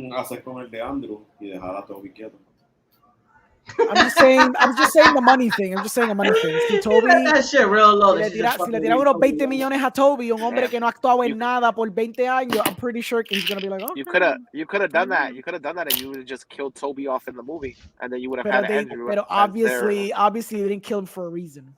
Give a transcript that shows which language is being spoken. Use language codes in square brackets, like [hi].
[es] hacer con el de Andrew y dejar a Toby quieto. [en] I'm just saying the money thing. I'm just saying the money thing. [es] Si Toby, [en] that shit real low. [es] Si le tiran unos 20 millones a Toby, un hombre que no ha actuado en nada por 20 años, [en] I'm pretty sure he's gonna be like, oh. You could have done that. You could have done that, and you would have just killed Toby off in the movie, and then you would have had Andrew. But obviously, they didn't kill him for a reason.